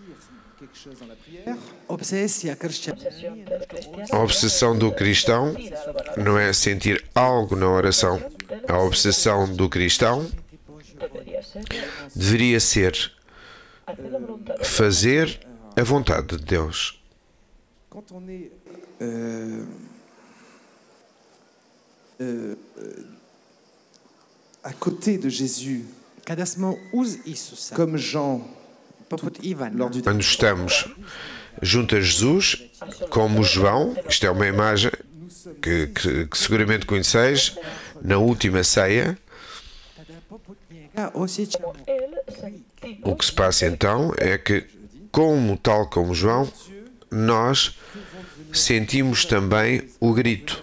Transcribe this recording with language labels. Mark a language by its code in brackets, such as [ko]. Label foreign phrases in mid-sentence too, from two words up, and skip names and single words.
[pt] A obsessão do cristão não é sentir algo na oração. A obsessão do cristão deveria ser fazer a vontade de Deus. [fr] Quand on est à côté de Jésus, [hr] Kada smo uz Isusa, [fr] comme Jean, [hr] poput Ivana, [fr] lors du [pt] Quando estamos junto a Jesus, como João, isto é uma imagem que seguramente conheceis, na última ceia, O que se passa então é que, tal como João, nós sentimos também o grito.